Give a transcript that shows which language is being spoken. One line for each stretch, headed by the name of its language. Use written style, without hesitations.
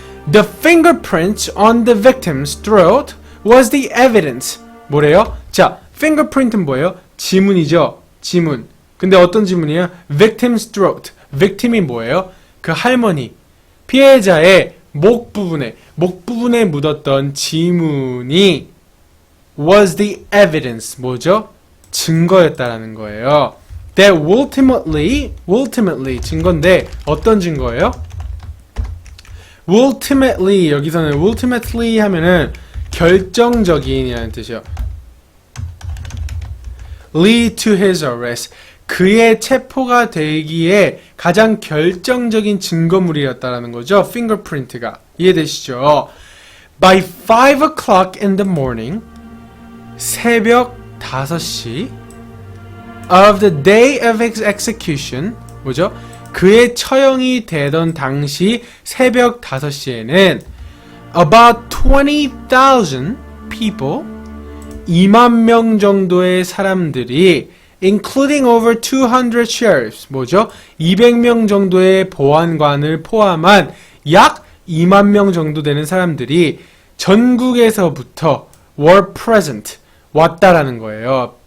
English: The fingerprints on the victim's throat was the evidence.
Korean: 뭐래요? 자, fingerprint은 뭐예요? 지문이죠. 지문. 근데 어떤 지문이에요?
English: Victim's throat.
Korean: victim이 뭐예요? 그 할머니, 피해자의 목 부분에 묻었던 지문이
English: was the evidence.
Korean: 뭐죠? 증거였다라는 거예요.
English: That ultimately
Korean: 증거인데 어떤 증거예요? ultimately, 여기서는 ultimately 하면은 결정적인이라는 뜻이요.
English: lead to his arrest.
Korean: 그의 체포가 되기에 가장 결정적인 증거물이었다라는 거죠. fingerprint가. 이해되시죠?
English: By 5 o'clock in the morning,
Korean: 새벽 5시
English: of the day of his execution,
Korean: 뭐죠? 그의 처형이 되던 당시 새벽 5시에는
English: about 20,000 people,
Korean: 2만 명 정도의 사람들이
English: including over 200 sheriffs,
Korean: 뭐죠? 200명 정도의 보안관을 포함한 약 2만 명 정도 되는 사람들이 전국에서부터
English: were present,
Korean: 왔다라는 거예요.